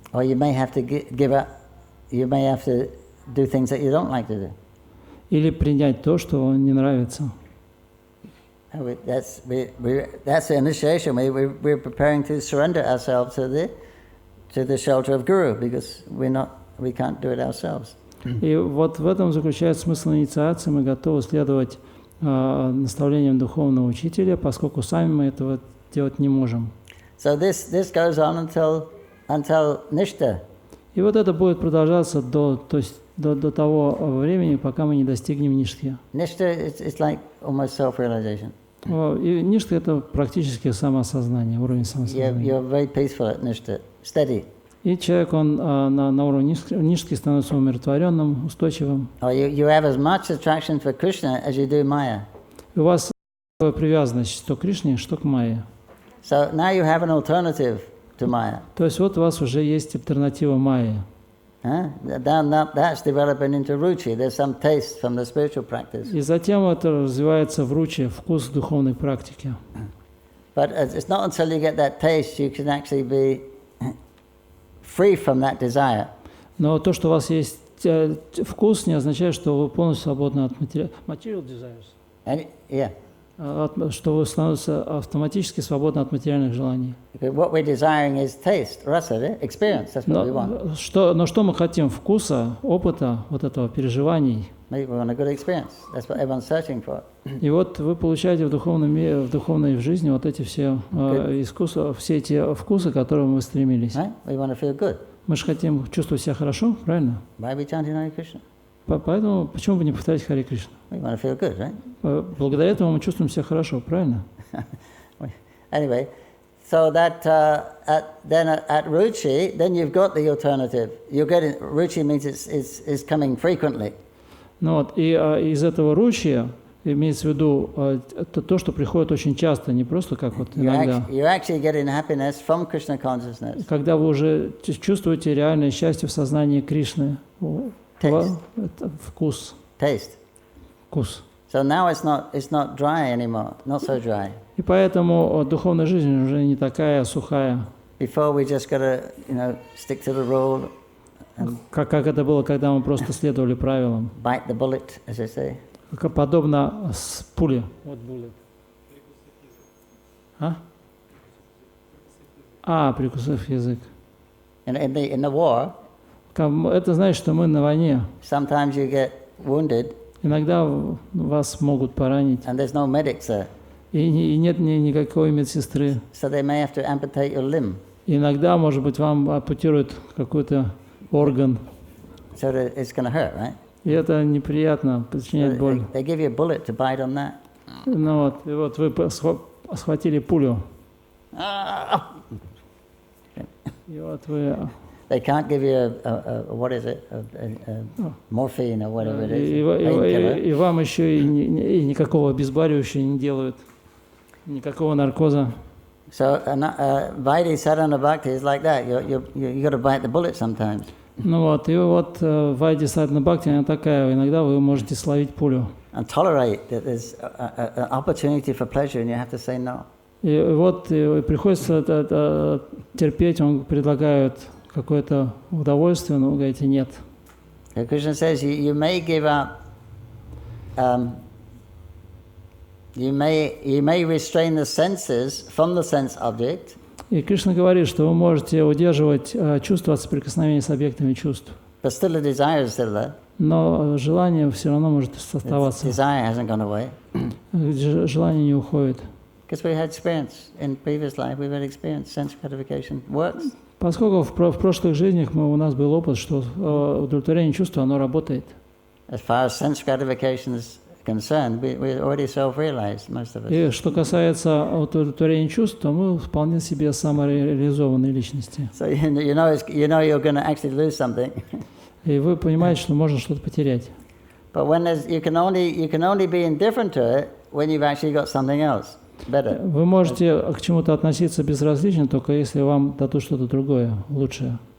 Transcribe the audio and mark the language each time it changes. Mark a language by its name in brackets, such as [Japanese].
[English] Or you may have to give up. You may have to do things that you don't like to do. [Russian] Или принять то, что не нравится. [English] That's the initiation. We're preparing to surrender ourselves to the shelter of Guru, because we can't do it ourselves. [Russian] И вот в этом заключается смысл инициации. Мы готовы следовать наставлениям духовного учителя, поскольку сами мы этого делать не можем. [English] So this goes on until nishta. [Russian] И вот это будет продолжаться до того времени, пока мы не достигнем ништхи. [English] Nishta is like almost self-realization. [Russian] И ништха — это практически самоосознание, уровень самосознания. [English] You're very peaceful at nishta, steady. [Russian] И человек, он на уровне ништхи становится умиротворенным, устойчивым. [English] You have as much attraction for Krishna as you do Maya. [Russian] И у вас привязанность что к Кришне, что к Майе. [English] So now you have an alternative to Maya. [Russian] То есть вот у вас уже есть альтернатива Майе. [English] That's developing into ruchi. There's some taste from the spiritual practice. [Russian] И затем это развивается в ручи, вкус духовной практики. [English] But it's not until you get that taste you can actually be free from that desire. [Russian] Но то, что у вас есть вкус, не означает, что вы полностью свободны от [English] material desires. [Russian] Что вы становитесь автоматически свободны от материальных желаний. [English] What we're desiring is taste, rasa, experience. That's what we want. [Russian] Но что мы хотим? Вкуса, опыта, вот этого, переживаний. [English] We want a good experience. That's what everyone's searching for. [Russian] И вот вы получаете в духовном мире, в духовной жизни вот эти все искусства, все эти вкусы, к которым вы стремились. [English] Right? We want to feel good. [Russian] Мы же хотим чувствовать себя хорошо, правильно? [English] Why are we chanting Hare Krishna? [Russian] Поэтому почему бы не повторять Харе Кришна? [English] We want to feel good, right? [Russian] Благодаря этому мы чувствуем себя хорошо, правильно? [English] Anyway, so that then at ruchi, then you've got the alternative. You're getting ruchi means it's coming frequently. [Russian] Ну вот, и из этого ручья имеется в виду то, что приходит очень часто, не просто как вот иногда. [English] You're actually getting happiness from Krishna consciousness. [Russian] Когда вы уже чувствуете реальное счастье в сознании Кришны. Это вкус. [English] Taste. [Russian] Вкус. [English] So now it's not dry anymore, not so dry. [Russian] И поэтому духовная жизнь уже не такая сухая. [English] Before we just gotta, stick to the rule. [Russian] Как это было, когда мы просто следовали правилам. [English] Bite the bullet, as they say. [Russian] Подобно с пули. Вот bullet. Прикусив язык. [English] In the war. [Russian] Это значит, что мы на войне. [English] Sometimes you get wounded. [Russian] Иногда вас могут поранить. [English] And there's no medics there. [Russian] И нет никакой медсестры. [English] So they may have to amputate your limb. [Russian] Иногда, может быть, вам ампутируют какой-то орган. [English] So that it's going to hurt, right? [Russian] И это неприятно, причиняет боль. [English] They give you a bullet to bite on that. [Russian] Ну вот, и вот вы схватили пулю. И вот вы... [English] They can't give you what is it, morphine or whatever it is. [Russian] И вам еще и никакого обезболивающего не делают, никакого наркоза. [English] So Vaidhi Sadhana Bhakti is like that. You got to bite the bullet sometimes. [Russian] Ну вот, и вот Вайди Садхана Бхакти, она такая, иногда вы можете словить пулю. [English] And tolerate that there's an opportunity for pleasure and you have to say no. [Russian] И вот приходится терпеть, он предлагает какое-то удовольствие, но вы говорите нет. [English] Krishna says you may give up, you may restrain the senses from the sense object. [Russian] И Кришна говорит, что вы можете удерживать чувства от соприкосновения с объектами чувств. [English] But still the desire is still there. [Russian] Но желание все равно может оставаться. [English] Desire hasn't gone away. [Russian] Желание не уходит. [English] Because we had experience in previous life, we've had experience, sense gratification works. [Russian] Поскольку в прошлых жизнях у нас был опыт, что удовлетворение чувства, оно работает. [English] As far as sense gratification is concerned, we're already self-realized, most of us. [Russian] И что касается удовлетворения чувств, то мы вполне себе самореализованные личности. [English] So you know you're going to actually lose something. [Russian] И вы понимаете, что можно что-то потерять. [English] But when you can only be indifferent to it when you've actually got something else better. [Russian] Вы можете к чему-то относиться безразлично, только если вам дадут что-то другое, лучшее.